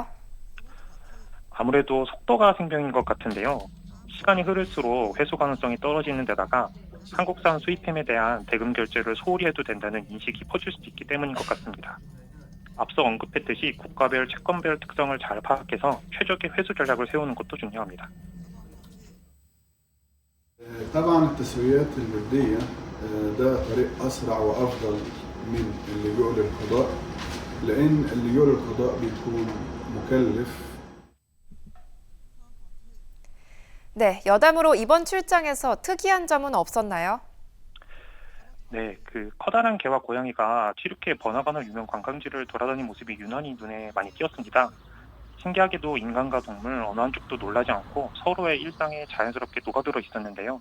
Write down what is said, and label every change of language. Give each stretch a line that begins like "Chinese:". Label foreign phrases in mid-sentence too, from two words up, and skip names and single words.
Korean: 아무래도 속도가 생명인 것 같은데요. 시간이 흐를수록 회수 가능성이 떨어지는 데다가 한국산 수입품에 대한 대금 결제를 소홀히 해도 된다는 인식이 퍼질 수도 있기 때문인 것 같습니다. 앞서 언급했듯이 국가별 채권별 특성을 잘 파악해서 최적의 회수 전략을 세우는 것도 중요합니다.
Arabic: طبعا التسويات المادية ده طريق أسرع وأفضل من اللجوء للقضاء لأن اللجوء للقضاء بيكون مكلف.
Korean: 네, 여담으로 이번 출장에서 특이한 점은 없었나요? 네, 커다란 개와 고양이가 튀르키예 번화가나 유명 관광지를 돌아다니는 모습이 유난히 눈에 많이 띄었습니다. 신기하게도 인간과 동물 어느 한쪽도 놀라지 않고 서로의 일상에 자연스럽게 녹아들어 있었는데요.